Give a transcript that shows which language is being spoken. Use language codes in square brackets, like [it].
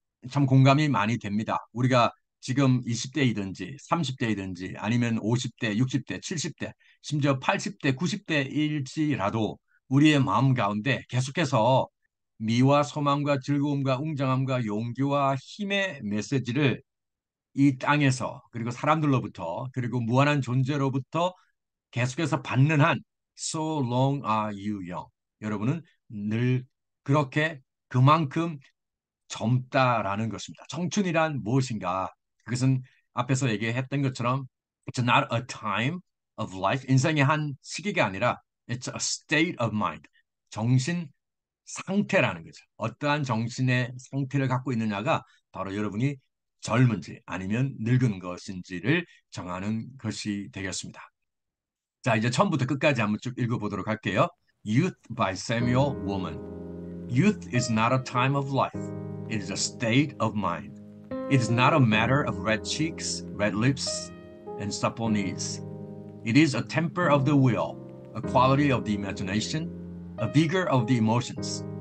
[ko] 참 공감이 많이 됩니다. 우리가 지금 20대이든지 30대이든지 아니면 50대, 60대, 70대, 심지어 80대, 90대일지라도 우리의 마음 가운데 계속해서 미와 소망과 즐거움과 웅장함과 용기와 힘의 메시지를 이 땅에서 그리고 사람들로부터 그리고 무한한 존재로부터 계속해서 받는 한 [en] So long are you young. [ko] 여러분은 늘 그렇게 그만큼 젊다라는 것입니다. 청춘이란 무엇인가? 그것은 앞에서 얘기했던 것처럼 [en] it's not a time of life. [ko] 인생의 한 시기가 아니라 [en] it's a state of mind. [ko] 정신 상태라는 거죠. 어떠한 정신의 상태를 갖고 있느냐가 바로 여러분이 젊은지 아니면 늙은 것인지를 정하는 것이 되겠습니다. 자, 이제 처음부터 끝까지 한번 쭉 읽어보도록 할게요. [en] Youth by Samuel Woolman. Youth is not a time of life. It is a state of mind. It is not a matter of red cheeks, red lips, and supple knees. It is a temper of the will, a quality of the imagination, a vigor of the emotions.